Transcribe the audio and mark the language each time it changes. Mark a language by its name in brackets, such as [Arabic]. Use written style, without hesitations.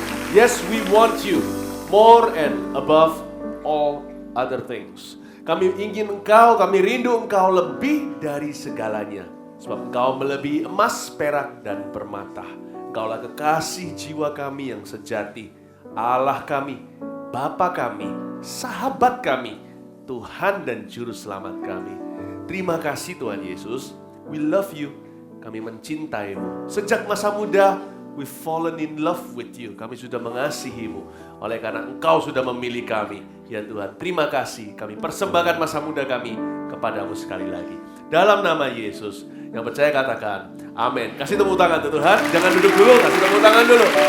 [English] Yes, we want you more and above all other things. [Indonesian] Kami ingin Engkau, kami rindu Engkau lebih dari segalanya. Sebab Engkau melebihi emas, perak, dan permata. Engkaulah kekasih jiwa kami yang sejati. Allah kami, Bapa kami, sahabat kami, Tuhan dan Juru Selamat kami. Terima kasih Tuhan Yesus. [English] We love you. [Indonesian] Kami mencintaimu. Sejak masa muda, [English] we've fallen in love with you. [Indonesian] Kami sudah mengasihimu. Oleh karena Engkau sudah memilih kami. Ya Tuhan, terima kasih. Kami persembahkan masa muda kami kepadamu sekali lagi. Dalam nama Yesus. Yang percaya katakan, amin. Kasih tepuk tangan Tuhan. Jangan duduk dulu, kasih tepuk tangan dulu.